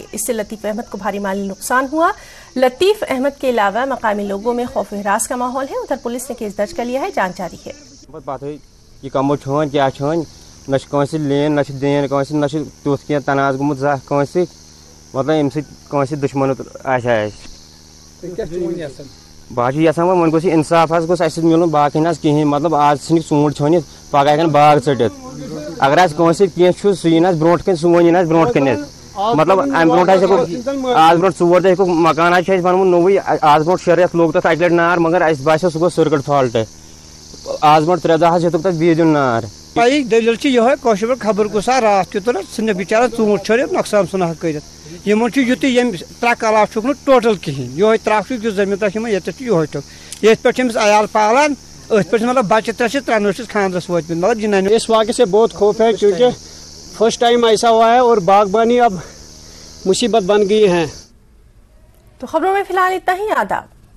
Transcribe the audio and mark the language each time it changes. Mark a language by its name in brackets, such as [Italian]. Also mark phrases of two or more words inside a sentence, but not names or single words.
[Urdu] اس سے لطیف احمد کو بھاری مالی نقصان ہوا۔ لطیف احمد کے علاوہ مقامی لوگوں میں خوف و ہراس کا ماحول ہے۔ ادھر پولیس نے کیس درج کر لیا ہے، جانچ جاری ہے۔ [Kashmiri] یہ کمو چھان کیا چھان نہ لین نہ دین نہ تیت کی تنازع گومت زہ مطلب ام سی دشمن بہت یژھان وۄنۍ گوٚژھ یہِ انصاف حظ گوٚژھ اَسہِ مِلُن باقٕے نہٕ حظ کِہیٖنۍ، مطلب آز ژھٕنِکھ ژوٗنٛٹھۍ ژھٲنِتھ پگاہ ہٮ۪کن باغ ژٔٹِتھ۔ اگر آز کٲنٛسہِ سۭتۍ کینٛہہ چھُ سُہ یِن حظ برونٛٹھ کَنہِ سون یِن حظ برونٛٹھ کَنٮ۪تھ، مطلب اَمہِ برونٛٹھ حظ ہٮ۪کو آز برونٛٹھ 4 دۄہ ہٮ۪کو مکان حظ چھُ اَسہِ بنومُت نوٚوُے، آز برونٛٹھ 6 رٮ۪تھ لوٚگ تَتھ اَکہِ لَٹہِ نار، مگر اَسہِ باسیو سُہ گوٚو [English] circuit fault. [Kashmiri] آز برونٛٹھ 3 دۄہ حظ ہیوٚتُکھ تَتھ بیٚیہِ دیُن نار۔ دٔلیٖل چھِ یِہوٚے کٲشِر پٲٹھۍ خبر گوٚژھ راتھ تہِ تُلِتھ ژھٕنِکھ بِچارَس ژوٗنٛٹھۍ چھٲرِتھ نۄقصان ژھٕنہکھ کٔرِتھ۔ یِمن چھُ یُتُے ییٚمہِ ترٛکھ علاوٕ چھُکھ نہٕ ٹوٹل کِہیٖنۍ، یِہوٚے ترٛکھ چھُکھ یُس زٔمیٖن چھِ یِمن ییٚتٮ۪تھ چھُ یِہوٚے ٹُکھ، ییٚتھۍ پٮ۪ٹھ چھِ أمِس عیال پالان، أتھۍ پٮ۪ٹھ مطلب بچہِ 3 چھِ 3 چھِس خاندرس وٲتمٕتۍ، مطلب جنانہِ۔ [Urdu] اس واقعے سے بہت خوف ہے کیونکہ [English] first time [Urdu] ایسا ہوا ہے اور باغبانی اب مصیبت بن گئی ہے۔ تو خبروں میں فی الحال اتنا ہی، آداب۔